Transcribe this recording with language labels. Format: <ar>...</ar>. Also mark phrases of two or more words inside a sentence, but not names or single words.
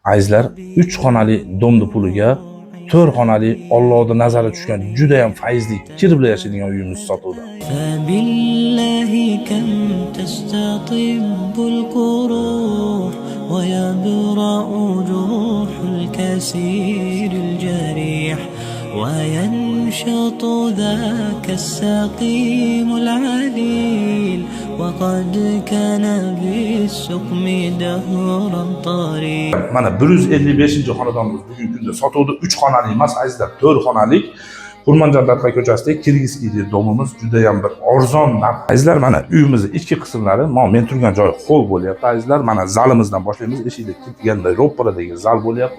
<uz>Azizlar, 3 xonali domni puliga 4 xonali Allohning nazari tushgan juda ham fayzli kir bilan yashaydigan uyimiz sotuvda.</uz> <ar>فبالله كم تستطب القروح ويبرأ جروح الكسير الجريح وينشط ذاك السقيم العليل وقد كان بالسقم دهرا طريق.</ar> <uz>Mana 155-xonadonimiz bugungi kunda sotuvda 3 xonali emas, azizlar, 4 xonalik Kurmanjan Datka ko'chasidagi Kirgizskiy domimiz juda ham bir arzon narx. Azizlar, mana uyimizning ichki qismlari, men turgan joy hol bo'lyapti. Azizlar, mana zalimizdan boshlaymiz. Eshikda kirganda ro'paradagi zal bo'lyapti.</uz>